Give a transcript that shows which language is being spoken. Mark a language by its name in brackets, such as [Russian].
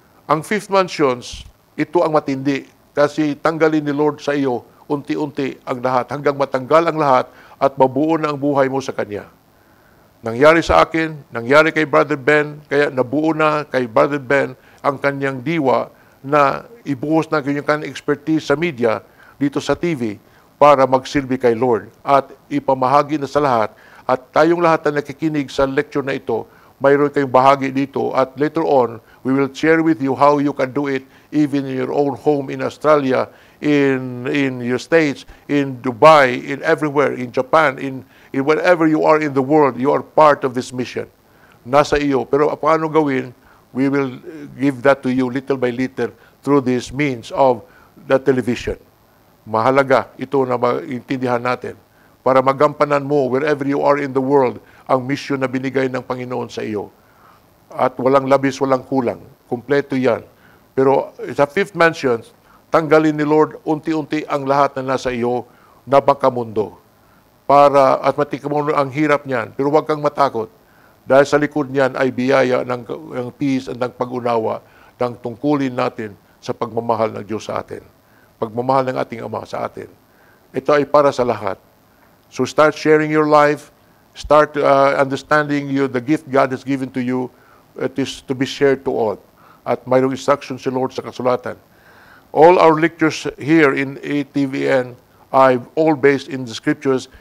[Filipino] Ang fifth mansions, ito ang matindi kasi tanggalin ni Lord sa iyo unti-unti ang lahat hanggang matanggal ang lahat at mabuo na ang buhay mo sa Kanya. Nangyari sa akin, nangyari kay Brother Ben, kaya nabuo na kay Brother Ben ang kanyang diwa na ibuhos na kanyang expertise sa media dito sa TV para magsilbi kay Lord at ipamahagi na sa lahat. At tayong lahat na nakikinig sa lecture na ito, mayroon kayong bahagi dito at [English] later on, we will share with you how you can do it even in your own home in Australia, in your states, in Dubai, in everywhere, in Japan, in wherever you are in the world, you are part of this mission. [Filipino] Nasa iyo. Pero paano gawin? [English] We will give that to you little by little through this means of the television. [Filipino] Mahalaga ito na maintindihan natin para magampanan mo [English] wherever you are in the world [Filipino] ang mission na binigay ng Panginoon sa iyo. At walang labis, walang kulang. Kumpleto yan. Pero sa fifth mansion, tanggalin ni Lord unti-unti ang lahat na nasa iyo na bangkamundo. At matikman mo ang hirap niyan. Pero huwag kang matakot. Dahil sa likod niyan ay biyaya ng peace at ng pag-unawa ng tungkulin natin sa pagmamahal ng Diyos sa atin. Pagmamahal ng ating Ama sa atin. Ito ay para sa lahat. [English] So start sharing your life. Start understanding the gift God has given to you. It is to be shared to all. [Filipino] At mayroong instruction si Lord sa kasulatan. [English] All our lectures here in ATVN are all based in the scriptures.